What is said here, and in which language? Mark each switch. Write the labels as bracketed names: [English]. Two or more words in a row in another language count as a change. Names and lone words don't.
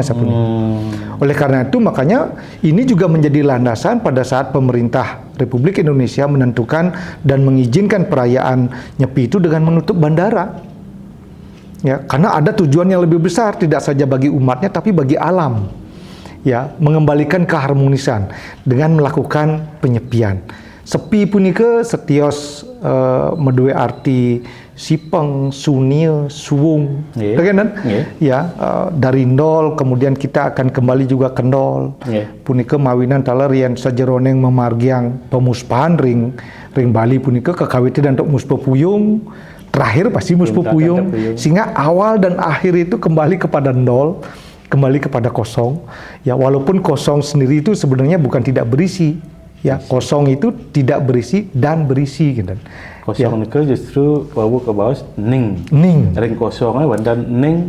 [Indonesian] Oleh karena itu makanya ini juga menjadi landasan pada saat pemerintah Republik Indonesia menentukan dan mengizinkan perayaan Nyepi itu dengan menutup bandara. Ya, karena ada tujuan yang lebih besar, tidak saja bagi umatnya tapi bagi alam. Ya, mengembalikan keharmonisan dengan melakukan penyepian. [Balinese] Sepi punika setios medue arti sipeng, sunil, suwung, [Indonesian] ya dari ndol kemudian kita akan kembali juga ke ndol. [Balinese] Punika mawinan taler yang sajeroneng memargiang pemuspahan ring Bali punika kekawitan untuk muspa puyung. [Indonesian] Terakhir pasti muspa puyung, sehingga awal dan akhir itu kembali kepada ndol. Kembali kepada kosong, ya walaupun kosong sendiri itu sebenarnya bukan tidak berisi, ya kosong itu tidak berisi dan berisi gitu. Kosong itu justru bawa ke bawah ning. Ring kosongnya dan ning.